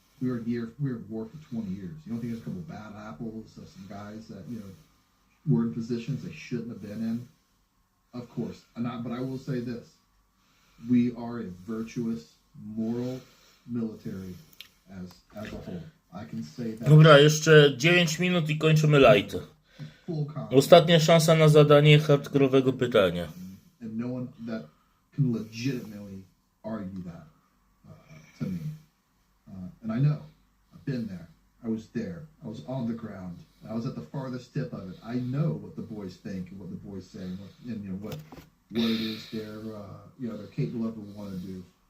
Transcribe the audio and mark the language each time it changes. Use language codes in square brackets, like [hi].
[en] we were at war for 20 years. You don't think there's a couple bad apples of some guys that, you know, were in positions they shouldn't have been in? Of course. But I will say this. We are a virtuous, moral military as a whole. I can say that. [pl] Dobra, jeszcze 9 minut i kończymy lighty. [en] Full confidence. [pl] Ostatnia szansa na zadanie hardkorowego pytania. [en] And no one that can legitimately argue that to me. And I know. I've been there. I was there. I was on the ground. I was at the farthest tip of it. I know what the boys think and what the boys say, and you know what it is they're capable of or want to do.